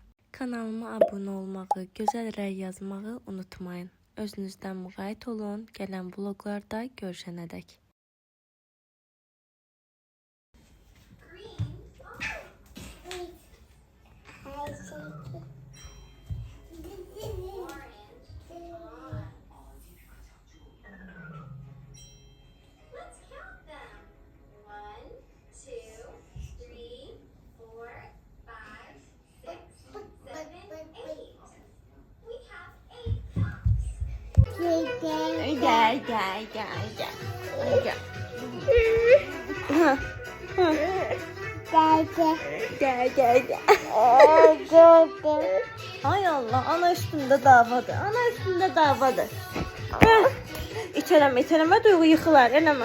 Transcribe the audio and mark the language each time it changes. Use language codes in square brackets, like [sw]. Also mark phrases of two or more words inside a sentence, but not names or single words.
[az] Kanalıma abunə olmağı, gözəl rəy yazmağı unutmayın. Özünüzdən müğayət olun, gələn vloqlarda görüşənədək. [tr] Her şey. [en] Let's count them. 1, 2, 3, 4, 5, 6, 7, 8. We have 8 cups. [tr] Gel. Gel. [az] Ay Allah, ana üstündə davadır. Ana üstündə davadır. İtələmə, duyğu yıxılar, eləmə.